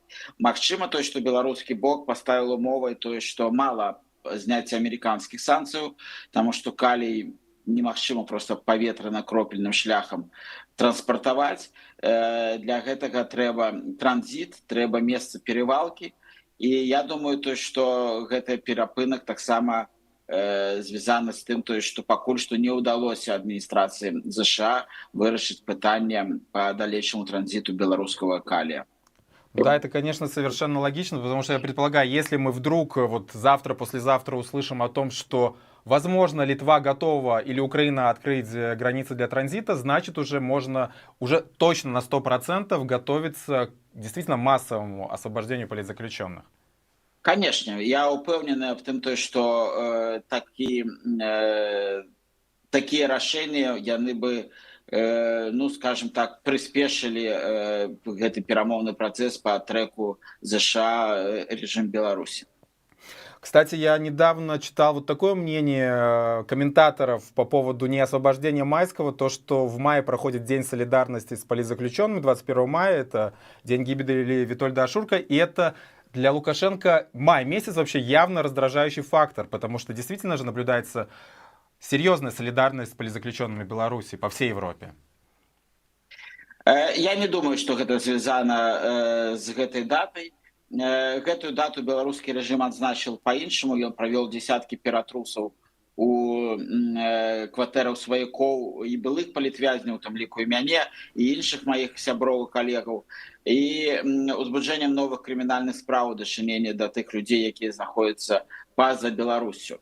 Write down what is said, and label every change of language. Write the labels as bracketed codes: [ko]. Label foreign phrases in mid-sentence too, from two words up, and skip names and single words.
[be] Магчыма, тое, што беларускі бок паставіў умовай тое, што мала зняцця амерыканскіх санкцыяў, таму што калій немагчыма проста паветрана-кропельным шляхам транспартаваць. Для гэтага трэба транзіт, трэба месца перевалкі. І я думаю, то, што гэты перапынак таксама звязана з тым, што пакуль што не ўдалося адміністрацыі США вырашыць пытанне [ru] по далейшему транзиту белорусского калия. Да, это, конечно, совершенно логично, потому что я предполагаю, если мы вдруг вот завтра, послезавтра услышим о том, что, возможно, Литва готова или Украина открыть границы для транзита, значит, уже можно уже точно на 100% готовиться к действительно массовому освобождению политзаключенных. Конечно, я упэўнены в том, что такие [be] рашэнні яны [ru] бы, ну, скажем так, [be] прыспешылі гэты перамоўны працэс [ru] по треку США режим Беларуси. Кстати, я недавно читал вот такое мнение комментаторов по поводу неосвобождения Майского, то, что в мае проходит День солидарности с политзаключенными, 21 мая, это день гибели Витольда Ашурка, и это для Лукашенко май месяц вообще явно раздражающий фактор, потому что действительно же наблюдается серьезная солидарность с политзаключенными Беларуси по всей Европе. Я не думаю, что это связано с этой датой. [be] Гэтую дату беларускі рэжым адзначыў па-іншаму. Ён правёў дзесяткі ператрусаў у кватэрах сваякоў і былых палітвязняў, там ліку і мяне, і іншых маіх сяброў і калегаў, і узбуджэннем новых крымінальных спраў у дачыненні да тых людзей, якія знаходзяцца па-за Беларусю.